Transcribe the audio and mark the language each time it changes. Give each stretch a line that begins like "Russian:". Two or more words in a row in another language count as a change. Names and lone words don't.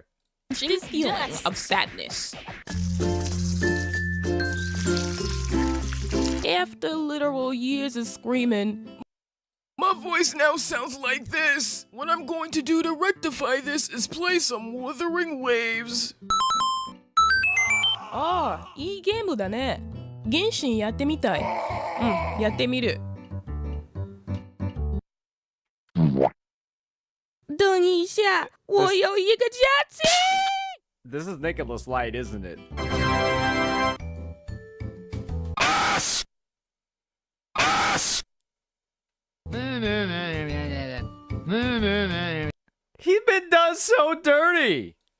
English: feeling of sadness. After literal years of screaming, my voice now sounds like this. What I'm going to do to rectify this is play some Wuthering Waves.
Japanese: ああ、いいゲームだね。原神やってみたい。うん、やってみる。
Chinese: 等一下，我有一个假期。
English: This is Nicholas Light, isn't it? He's been done so dirty.